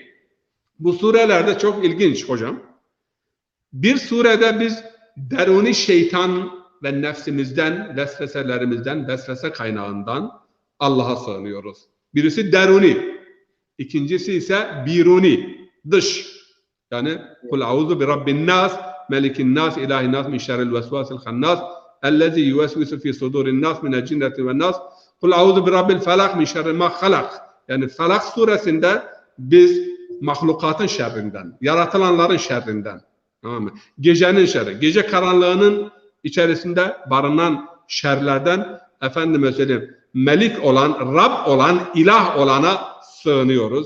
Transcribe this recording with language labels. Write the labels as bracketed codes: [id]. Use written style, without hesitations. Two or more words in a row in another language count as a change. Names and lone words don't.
[tr] Bu surelerde çok ilginç hocam. Bir surede biz deruni şeytan ve nefsimizden, vesveselerimizden, vesvese kaynağından Allah'a sığınıyoruz. Birisi deruni, ikincisi ise biruni, dış. [ar] Yani قل أعوذ برب الناس، ملك الناس، إله الناس، من شر الوسواس الخناس، الذي يوسوس في صدور الناس، من الجنة والناس، قل أعوذ برب الفلق، من شر ما خلق. [tr] Yani Felak suresinde biz mahlukatın şerrinden, yaratılanların şerrinden, tamam mı? Gecenin şerri, gece karanlığının içerisinde barınan şerlerden, efendime söyleyeyim, melik olan, Rab olan, ilah olana sığınıyoruz.